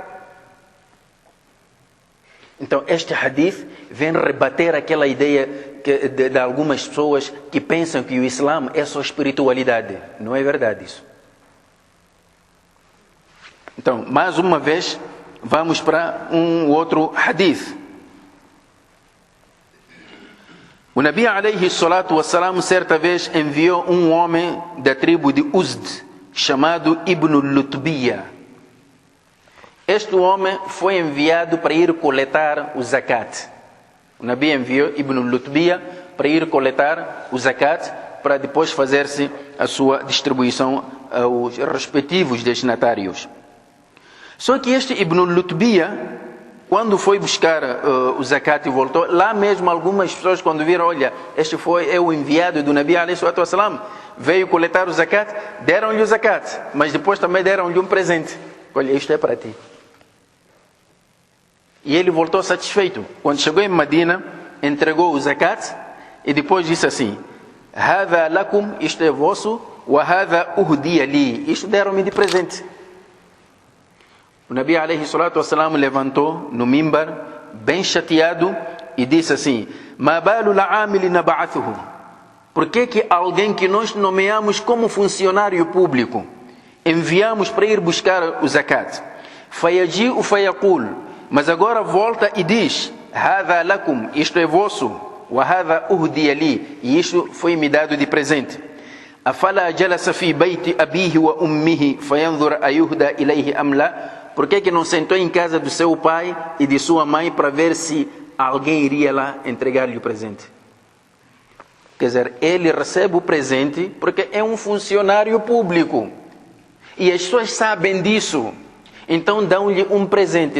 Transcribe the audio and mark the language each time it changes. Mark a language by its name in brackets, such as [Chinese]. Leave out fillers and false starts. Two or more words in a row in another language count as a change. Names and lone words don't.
[Portuguese] Então este hadith vem rebater aquela ideia de algumas pessoas que pensam que o Islã é só espiritualidade. Não é verdade isso. Então, mais uma vez, vamos para um outro hadith. O Nabi [Arabic] عليه الصلاة والسلام [Portuguese] certa vez enviou um homem da tribo de Uzd, chamado Ibn Lutbiya. Este homem foi enviado para ir coletar o zakat. O Nabi enviou Ibn Lutbiya para ir coletar o zakat, para depois fazer-se a sua distribuição aos respectivos destinatários. Só que este Ibn Lutbiya, quando foi buscar o zakat e voltou, lá mesmo algumas pessoas quando viram, olha, este é o enviado do Nabi [Arabic] عليه الصلاة والسلام, [Portuguese] veio coletar o zakat, deram-lhe o zakat, mas depois também deram-lhe um presente. Olha, isto é para ti. E ele voltou satisfeito. Quando chegou em Medina, entregou o zakat e depois disse assim: [Arabic] "هذا لكم", [Portuguese] isto é vosso, [Arabic] "وهذا أهدي لي", [Portuguese] isto deram-me de presente. O Nabi [Arabic] عليه الصلاة والسلام [Portuguese] levantou no mimbar, bem chateado, e disse assim: [Arabic] "ما بال العامل نبعثه", [Portuguese] por que alguém que nós nomeamos como funcionário público, enviamos para ir buscar o zakat, [Arabic] فيجيء فيقول, [Portuguese] mas agora volta e diz: [Arabic] "هذا لكم", [Portuguese] isto é vosso, [Arabic] "وهذا أهدي لي", [Portuguese] e isto foi me dado de presente. [Arabic] "أفلا جلس في بيت أبيه وأمه فينظر أيهدى إليه أم لا", [Portuguese] por que não sentou em casa do seu pai e de sua mãe para ver se alguém iria lá entregar-lhe o presente? Quer dizer, ele recebe o presente porque é um funcionário público. E as pessoas sabem disso. Então dão-lhe um presente.